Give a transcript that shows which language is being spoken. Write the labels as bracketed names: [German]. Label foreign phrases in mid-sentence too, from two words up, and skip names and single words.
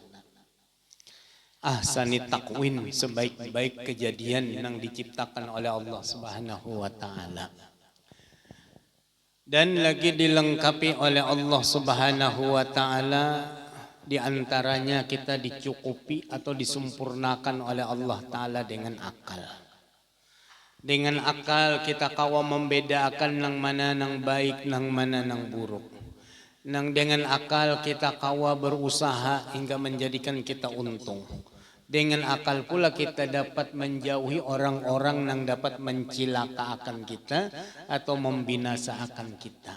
[Arabic] Ahsani takwin, [Indonesian] sebaik-baik kejadian yang diciptakan oleh [Arabic] Allah subhanahu wa ta'ala. [Indonesian] Dan lagi dilengkapi oleh [Arabic] Allah subhanahu wa ta'ala, [Indonesian] diantaranya kita dicukupi atau disempurnakan oleh [Arabic] Allah ta'ala [Indonesian] dengan akal. [Banjar] Dengan akal kita kawa membedakan nang mana nang baik, nang mana nang buruk. Nang dengan akal kita kawa berusaha hingga menjadikan kita untung. [Indonesian] Dengan akal pula kita dapat menjauhi orang-orang yang dapat mencilakakan kita atau membinasakan kita.